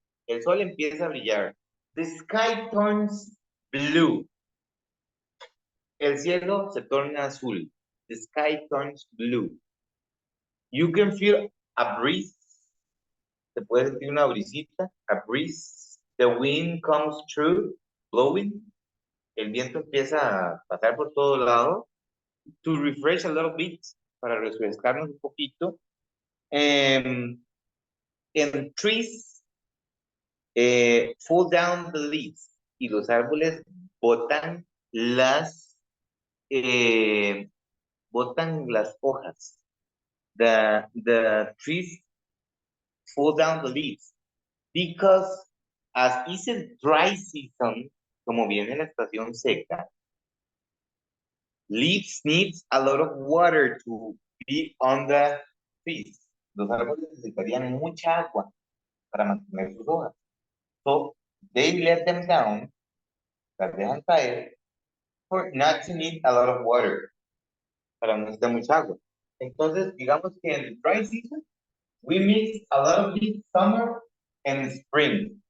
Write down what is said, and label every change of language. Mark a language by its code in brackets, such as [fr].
[es] El sol empieza a brillar. [en] The sky turns blue. [es] El cielo se torna azul. [en] The sky turns blue. You can feel a breeze. [es] Se puede sentir una brisita. [en] A breeze. The wind comes through, blowing. [es] El viento empieza a pasar por todo lado. [en] To refresh a little bit. [es] para refrescarnos un poquito. En [en] trees, fall down the leaves, [es] y los árboles botan eh, las hojas. [en] The trees fall down the leaves because as is a dry season, [es] como viene la estación seca, [en] leaves needs a lot of water to be on the trees. [es] Los árboles necesitarían mucha agua para mantener sus hojas. [en] So they let them down, [es] las dejan caer, [en] for not to need a lot of water, [es] para no necesitar mucha agua. Entonces, digamos que en el [en] dry season, we mix a lot of leaves summer and spring.